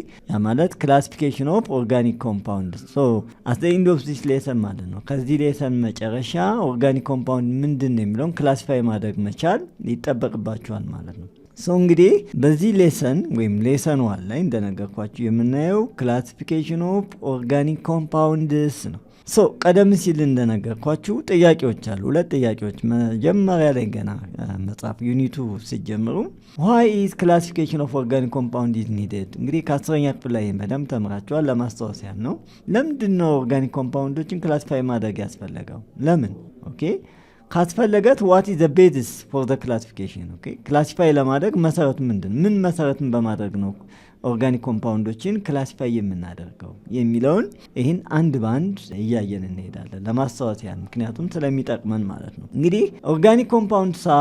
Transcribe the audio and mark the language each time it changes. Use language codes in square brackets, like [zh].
[am] ያ ማለት [en] ክላሲፊኬሽን ኦፍ ኦርጋኒክ ኮምፓውንድስ አት ዘ ኤንድ ኦፍ ዚስ ሌሰን [am] ማለት ነው። ከዚህ ሌሰን መጨረሻ ኦርጋኒክ ኮምፓውንድ ምንድን ነው የሚለውን ክላሲፋይ ማድረግ መቻል ይጠበቅባችኋል ማለት ነው። እንግዲህ በዚህ ሌሰን ወይም ሌሰን 1 ላይ እንደነገርኳችሁ የምናየው ክላሲፊኬሽን ኦፍ ኦርጋኒክ ኮምፓውንድስ ነው። ቀደም ሲል እንደነገርኳችሁ ጥያቄዎች አሉ። 2 ጥያቄዎች መጀመሪያ ላይ ገና መጽሐፍ ዩኒቱ ሲጀምሩ [en] why is classification of organic compound is needed? [am] እንግዲህ ከ10ኛ ክፍል ላይ በደንብ ተምራችኋል። ለማስታወስ ያህል ነው። ለምንድን ነው ኦርጋኒክ ኮምፓውንዶችን ክላሲፋይ ማድረግ ያስፈለገው? ለምን ካስፈለገት [en] what is the basis for the classification? [am] ክላሲፋይ ለማድረግ መሰረቱ ምን መሰረትን በማድረግ ነው ኦርጋኒክ ኮምፓውንዶችን ክላሲፋይ የምናደርገው የሚለውን ይህን አንድ ባንድ እያየን እንሄዳለን ለማስታወስ ያህል፣ ምክንያቱም ስለሚጠቅመን ማለት ነው። እንግዲህ ኦርጋኒክ ኮምፓውንድ